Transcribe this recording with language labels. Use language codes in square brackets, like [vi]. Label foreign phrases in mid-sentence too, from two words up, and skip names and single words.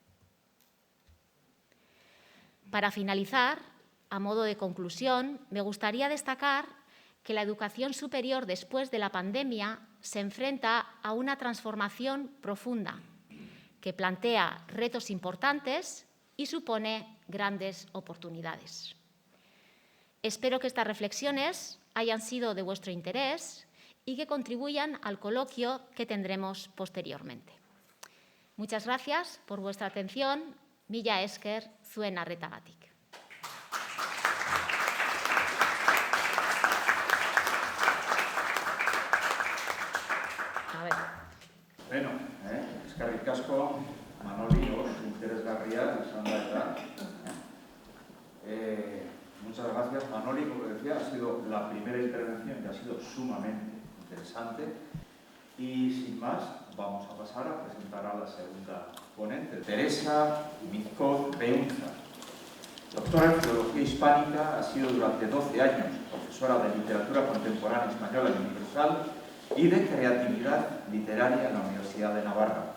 [es] Para finalizar, a modo de conclusión, me gustaría destacar que la educación superior después de la pandemia se enfrenta a una transformación profunda que plantea retos importantes y supone grandes oportunidades. Espero que estas reflexiones hayan sido de vuestro interés y que contribuyan al coloquio que tendremos posteriormente. Muchas gracias por vuestra atención. [eu] Mila esker zuen arretagatik. Bueno, eskerrik asko, Manoli, oso interesgarria izan da eta. [es] Muchas gracias, Manoli, como decía, ha sido la primera intervención que ha sido sumamente interesante. Y sin más, vamos a pasar a presentar a la segunda ponente, Teresa Mizcoz Beunza. Doctora en Filología Hispánica, ha sido durante 12 años profesora de Literatura Contemporánea Española y Universal y de Creatividad Literaria en la Universidad de Navarra.